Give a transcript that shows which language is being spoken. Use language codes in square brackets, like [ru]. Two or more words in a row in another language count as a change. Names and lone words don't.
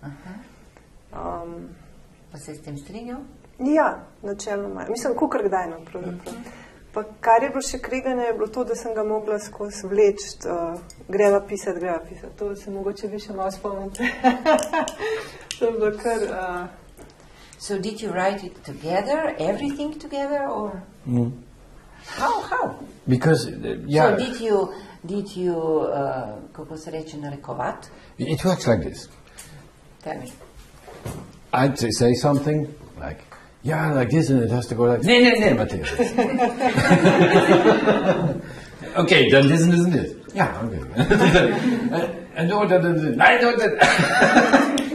[sl] Pa se s tem strinjal? Ja, načeloma. Mislim, kakor kdaj pravzaprav. Pa kar je bilo še kreganje, je bilo to, da sem ga mogla skozi vleči, greva pisati. To se mogoče vi še malo spomnite. To je bilo kar... [en] So did you write it together, everything together, or how? Because yeah. So did you [sl] kako se reče narekovati? [en] It works like this. Tell me. I'd say something like, yeah, like this, and it has to go like, nee, Matthias. Okay, then listen this. Yeah, okay. And no, that.